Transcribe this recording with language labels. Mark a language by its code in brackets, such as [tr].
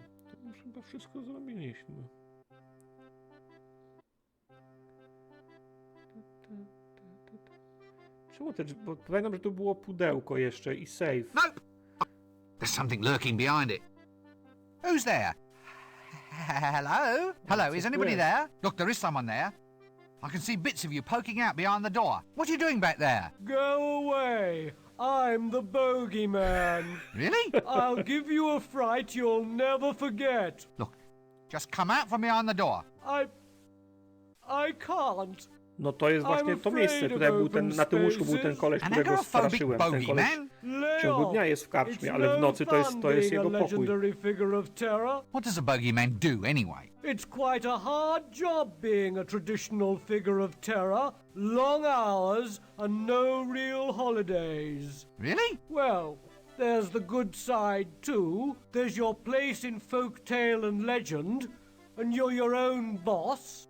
[pl] To już chyba wszystko zrobiliśmy. Czemu te drzwi? Bo pamiętam, że tu było pudełko jeszcze i save. [en] Nope! There's something lurking behind it. Who's there? Hello? Hello, is anybody there? Look, there is someone there. I can see bits of you poking out behind the door. What are you doing back there? Go away. I'm the bogeyman. Really? I'll give you a fright you'll never forget. Look, just come out from behind the door. I can't. [pl] No to jest właśnie to miejsce. Tutaj był na tym łóżku był ten koleś, którego straszyłem. Ten koleś w ciągu dnia jest w karczmie, ale w nocy to jest jego pokój. [en] What does a bogeyman do anyway? It's quite a hard job being a traditional figure of terror. Long hours and no real holidays. Really? Well, there's the good side too. There's your place in folk tale and legend, and you're your own boss.